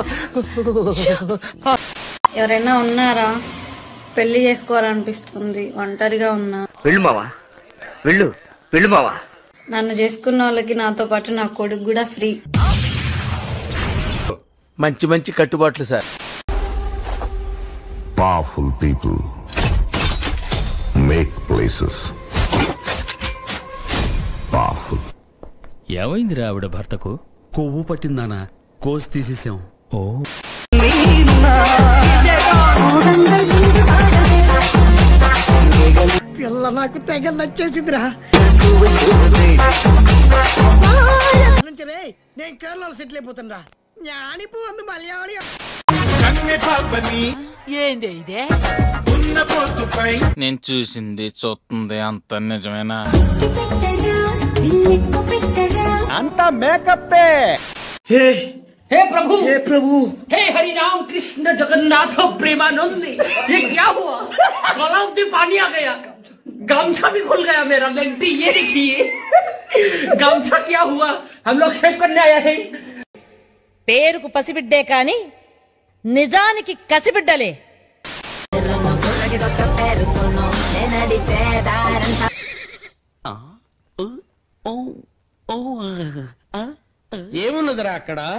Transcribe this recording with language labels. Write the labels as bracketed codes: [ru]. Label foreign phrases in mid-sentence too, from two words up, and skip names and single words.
[te] ఎవరైనా ఉన్నారా? పెళ్లి చేసుకోవాలనిపిస్తుంది, ఒంటరిగా ఉన్నా. వెళ్ళు మావా, వెళ్ళు వెళ్ళు మావా. నన్ను చేసుకున్న వాళ్ళకి నాతో పాటు నా కొడుకు కూడా ఫ్రీ. మంచి మంచి కట్టుబాట్లు సార్. [en] Powerful people make places powerful. [te] ఏమైందిరా ఆవిడ భర్తకు? కొవ్వు పట్టిందానా, కోసి తీసేసాం. ఓ పిల్ల నాకు తెగ నచ్చేసిందిరా. నేను కేరళలో సెటిల్ అయిపోతాను రా. జ్ఞానిపోంది మలయాళి. నేను చూసింది చూస్తుంది అంత నిజమేనా? అంతా మేకప్పే. [hi] हे प्रभु, हे प्रभु, हे हरि राम कृष्ण जगन्नाथ प्रेमानंद, ये क्या हुआ? गलाव में पानी आ गया, गामछा भी खुल गया मेरा। लगती ये देखिए गामछा क्या हुआ? हम लोग शेव करने आया है. [te] పేరుకు పసిబిడ్డే కాని నిజానికి కసిబిడ్డలే. ఏమున్నదిరా అక్కడ?